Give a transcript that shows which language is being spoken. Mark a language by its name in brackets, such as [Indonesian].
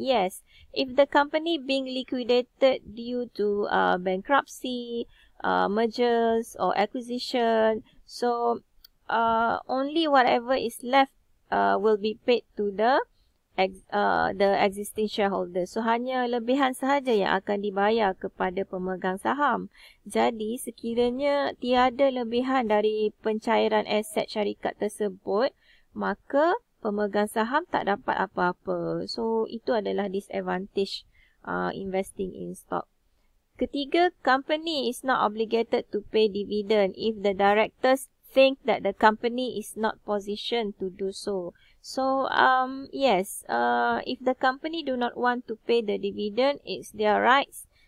[English] Yes, if the company being liquidated due to bankruptcy, mergers or acquisition, so only whatever is left will be paid to the existing shareholder. [Malay] So hanya lebihan sahaja yang akan dibayar kepada pemegang saham. Jadi sekiranya tiada lebihan dari pencairan aset syarikat tersebut, maka pemegang saham tak dapat apa-apa. [English] So [Malay] itu adalah [English] disadvantage investing in stock. [Malay] Ketiga, [English] company is not obligated to pay dividend if the directors think that the company is not positioned to do so. So yes, if the company do not want to pay the dividend, it's their rights.